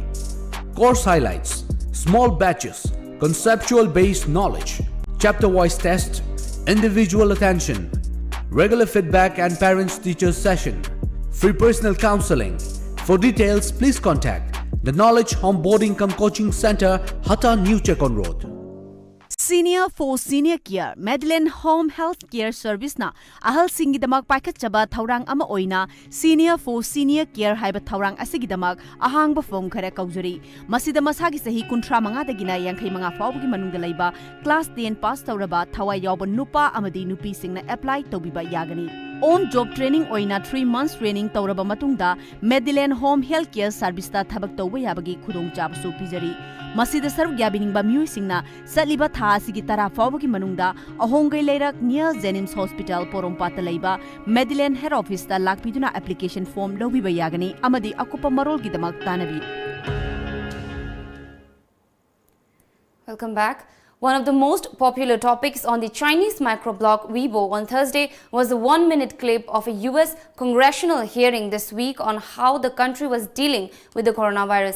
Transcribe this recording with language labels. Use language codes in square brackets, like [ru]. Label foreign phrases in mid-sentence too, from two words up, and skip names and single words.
[en] Course highlights: small batches, conceptual based knowledge, chapter wise test, individual attention, regular feedback and parents teachers session, free personal counseling. For details, please contact the Knowledge Home Boarding Cum Coaching Center, Hatta New Chekon Road. [mni] Senior for Senior Care, Medlin Home Health Care Service na ahal singidamak paikatchaba thaurang ama oina Senior for Senior Care haiba thaurang asigidamak ahangba form khara kaujuri. Masida masagi sahi kuntra manga dagina yankhai manga fawgi manungda laiba class 10 pass tauraba thawai yawba nupa amadi nupi singna apply tobiba yagani. [en] On job training [mni] oina [en] 3 months training [mni] tauraba matungda Medlin Home Health Care Service ta thabak tawba yabagi khudong jabsu pijari. Masida sarv gyabiningba miyoi singna satliba tha asigi tara fawbagi manungda ahongai leirak near Jenims Hospital Porompata leiba Medlin Head Office ta lakpiduna [en] application form [mni] lobiba yagani amadi akupa marol gidamak tanabi. [en] Welcome back. One of the most popular topics on the Chinese microblog Weibo on Thursday was the 1-minute clip of a US congressional hearing this week on how the country was dealing with the coronavirus.